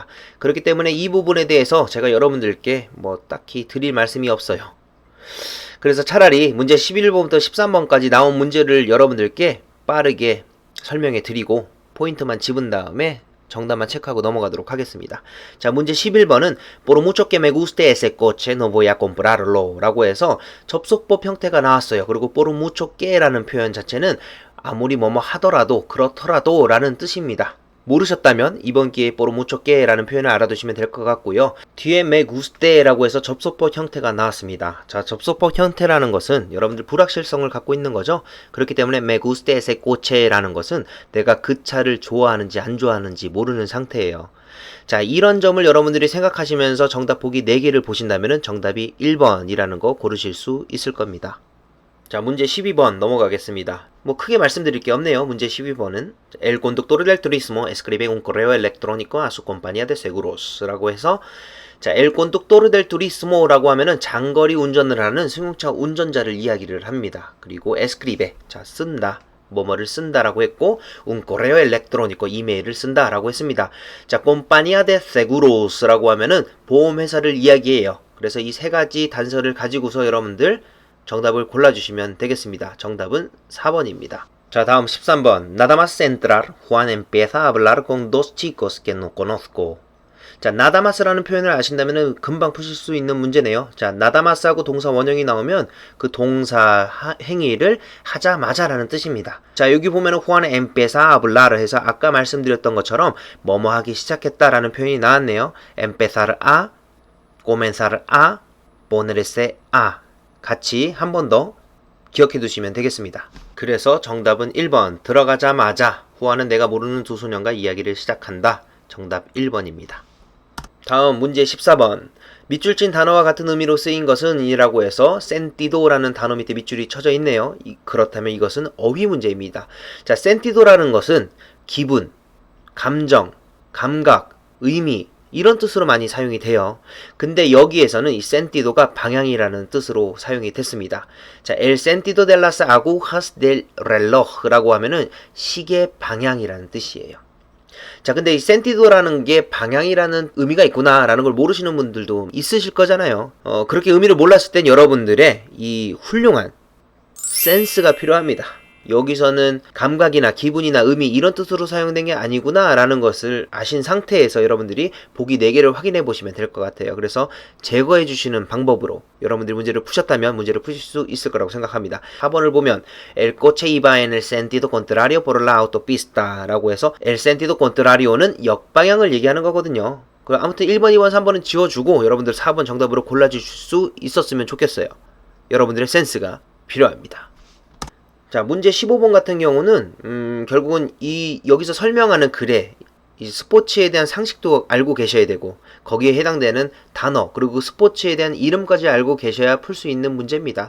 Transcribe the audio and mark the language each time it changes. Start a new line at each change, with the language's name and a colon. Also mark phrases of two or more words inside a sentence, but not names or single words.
Korean: 그렇기 때문에 이 부분에 대해서 제가 여러분들께 뭐 딱히 드릴 말씀이 없어요. 그래서 차라리 문제 11번부터 13번까지 나온 문제를 여러분들께 빠르게 설명해 드리고 포인트만 집은 다음에 정답만 체크하고 넘어가도록 하겠습니다. 자, 문제 11번은
Spanish: Por mucho que me guste ese coche no voy a comprarlo
Korean: 라고 해서 접속법 형태가 나왔어요. 그리고
Spanish: por mucho que
Korean: 라는 표현 자체는 아무리 뭐뭐 하더라도 그렇더라도 라는 뜻입니다. 모르셨다면 이번 기회에
Spanish: por mucho que
Korean: 라는 표현을 알아두시면 될 것 같고요. 뒤에
Spanish: me guste
Korean: 라고 해서 접속법 형태가 나왔습니다. 자, 접속법 형태라는 것은 여러분들 불확실성을 갖고 있는 거죠. 그렇기 때문에
Spanish: me guste ese coche
Korean: 라는 것은 내가 그 차를 좋아하는지 안 좋아하는지 모르는 상태예요. 자, 이런 점을 여러분들이 생각하시면서 정답 보기 4개를 보신다면 정답이 1번이라는 거 고르실 수 있을 겁니다. 자, 문제 12번 넘어가겠습니다. 뭐 크게 말씀드릴 게 없네요. 문제 12번은
Spanish: El conductor del turismo escribe un correo electrónico a su compañía de seguros
Korean: 라고 해서 자,
Spanish: El conductor del turismo
Korean: 라고 하면은 장거리 운전을 하는 승용차 운전자를 이야기를 합니다. 그리고 escribe, 자, 쓴다. 뭐뭐를 쓴다라고 했고
Spanish: un correo electrónico,
Korean: 이메일을 쓴다라고 했습니다. 자,
Spanish: compañía de seguros
Korean: 라고 하면은 보험회사를 이야기해요. 그래서 이 세 가지 단서를 가지고서 여러분들 정답을 골라주시면 되겠습니다. 정답은 4번입니다. 자, 다음 13번.
Spanish: Nada más entrar, Juan empieza a hablar con dos chicos que no conozco.
Korean: 자,
Spanish: nada más
Korean: 라는 표현을 아신다면 금방 푸실 수 있는 문제네요. 자,
Spanish: nada más
Korean: 하고 동사 원형이 나오면 그 동사 행위를 하자마자라는 뜻입니다. 자, 여기 보면은
Spanish: Juan empieza a hablar
Korean: 해서 아까 말씀드렸던 것처럼 뭐뭐 하기 시작했다라는 표현이 나왔네요.
Spanish: empezar a, comenzar a, ponerse a.
Korean: 같이 한 번 더 기억해 두시면 되겠습니다. 그래서 정답은 1번. 들어가자마자 후아는 내가 모르는 두 소년과 이야기를 시작한다. 정답 1번입니다. 다음 문제 14번. 밑줄 친 단어와 같은 의미로 쓰인 것은 이라고 해서 sentido라는 단어 밑에 밑줄이 쳐져 있네요. 그렇다면 이것은 어휘 문제입니다. 자, sentido라는 것은 기분, 감정, 감각, 의미 이런 뜻으로 많이 사용이 돼요. 근데 여기에서는 이 sentido가 방향이라는 뜻으로 사용이 됐습니다. 자,
Spanish: el sentido de las agujas del reloj
Korean: 라고 하면은 시계 방향이라는 뜻이에요. 자, 근데 이 sentido라는 게 방향이라는 의미가 있구나라는 걸 모르시는 분들도 있으실 거잖아요. 그렇게 의미를 몰랐을 땐 여러분들의 이 훌륭한 센스가 필요합니다. 여기서는 감각이나 기분이나 의미 이런 뜻으로 사용된 게 아니구나 라는 것을 아신 상태에서 여러분들이 보기 4개를 확인해 보시면 될 것 같아요. 그래서 제거해 주시는 방법으로 여러분들이 문제를 푸셨다면 문제를 푸실 수 있을 거라고 생각합니다. 4번을 보면
Spanish: El coche iba en el sentido contrario por la autopista
Korean: 라고 해서
Spanish: El sentido contrario는
Korean: 역방향을 얘기하는 거거든요. 아무튼 1번, 2번, 3번은 지워주고 여러분들 4번 정답으로 골라주실 수 있었으면 좋겠어요. 여러분들의 센스가 필요합니다. 자, 문제 15번 같은 경우는 결국은 여기서 설명하는 글에 이 스포츠에 대한 상식도 알고 계셔야 되고 거기에 해당되는 단어 그리고 그 스포츠에 대한 이름까지 알고 계셔야 풀 수 있는 문제입니다.